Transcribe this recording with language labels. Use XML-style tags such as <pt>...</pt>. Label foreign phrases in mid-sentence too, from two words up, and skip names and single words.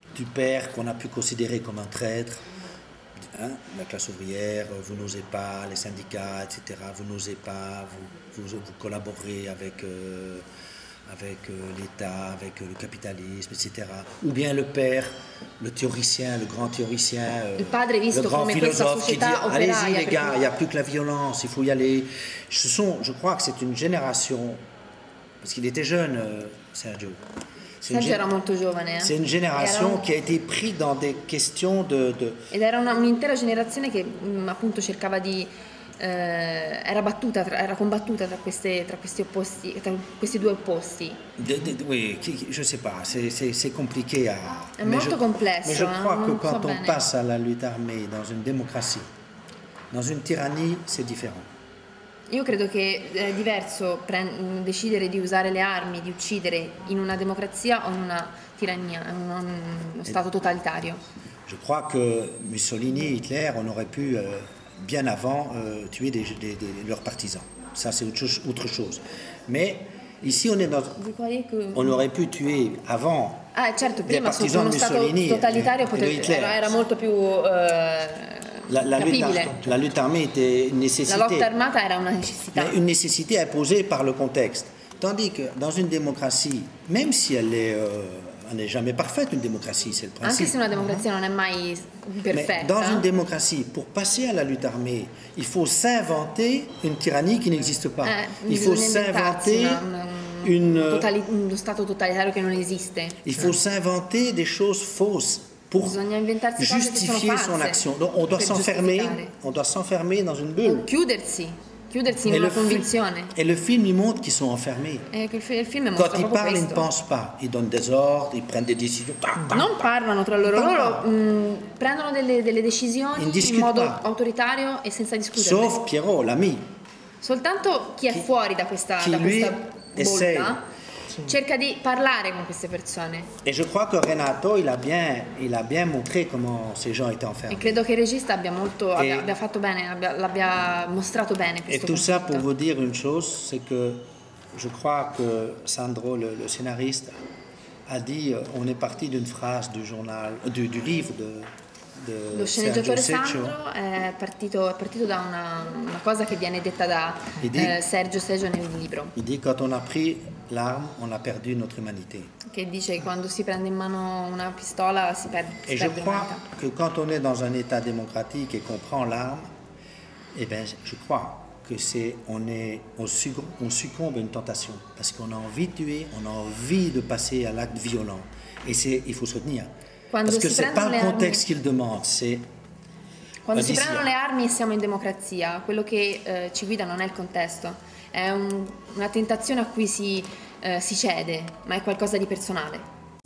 <fr>père qu'on a pu considérer comme un traître, hein, la classe ouvrière, vous n'osez pas, les syndicats, etc., vous n'osez pas, vous collaborez avec l'État, avec le capitalisme, etc. Ou bien le père, le théoricien, le grand théoricien, le grand philosophe qui dit « Allez-y les gars, il n'y a plus que la violence, il faut y aller ». Je crois que c'est une génération, parce qu'il était jeune, Sergio.</fr> <it>Sergio era molto giovane.</it> <fr>C'est une génération qui a été prise dans des questions</fr> <it>Ed era un'intera generazione che appunto cercava di era combattuta tra questi due opposti.</it> <fr>Oui, je sais pas, c'est compliqué à...</fr> <it>È molto complesso.</it> <fr>Mais je crois que quand on passe à la lutte armée dans une démocratie, dans une tyrannie, c'est différent.</fr> <it>Io credo che è diverso decidere di usare le armi, di uccidere in una democrazia o in una tirannia, in uno stato totalitario.</it> <fr>Je crois que Mussolini, Hitler, on aurait pu bien avant tuer leurs partisans. Ça, c'est autre chose. Mais ici, on aurait pu tuer avant</fr> <it>certo, prima su uno stato totalitario era molto più</it> <fr>la lutte armée était une nécessité.</fr> <it>La lotta armata era una necessità.</it> <fr>Mais une nécessité imposée par le contexte. Tandis que dans une démocratie, même si elle n'est jamais parfaite, une démocratie, c'est le principe.</fr> <it>Anche se una democrazia non è mai perfetta.</it> <fr>Mais dans une démocratie, pour passer à la lutte armée, il faut s'inventer une tyrannie qui n'existe pas. Il faut s'inventer</fr> <it>uno stato totalitario che non esiste.</it> <fr>Il faut s'inventer des choses fausses pour justifier son action. Donc on doit s'enfermer dans une bulle.</fr> <it>Chiudersi in una convinzione.</it> <fr>Et le film, il montre qu'ils sont enfermés. Quand ils parlent, ils ne pensent pas. Ils donnent des ordres, ils prennent des décisions.</fr> <it>Non parlano tra loro, prendono delle decisioni in modo autoritario e senza discutere.</it> <fr>Sauf Pierrot, l'ami.</fr> <it>Soltanto chi è fuori da questa bolla cerca di parlare con queste persone.</it> <fr>Et je crois que Renato, il a bien montré comment ces gens étaient enfermés.</fr> <it>E credo che il regista abbia fatto bene, l'abbia mostrato bene questo.</it> <fr>Et tout ça pour vous dire une chose, c'est que je crois que Sandro, le scénariste, a dit, on est parti d'une phrase du livre</fr> <it>Lo sceneggiatore Sandro è partito da una cosa che viene detta da Sergio Seggio nel libro.</it> <fr>Il dit quand on a pris l'arme, on a perdu notre humanité.</fr> <it>Che dice che quando si prende in mano una pistola si perde l'umanità.</it> <fr>Et je crois que quand on est dans un état démocratique et qu'on prend l'arme, eh ben je crois que on succombe à une tentation parce qu'on a envie de tuer, on a envie de passer à l'acte violent et il faut se retenir. Parce que c'est pas le contexte qu'il demande, c'est</fr> <it>quando si prendono le armi e siamo in democrazia, quello che ci guida non è il contesto, è una tentazione a cui si cede, ma è qualcosa di personale.</it>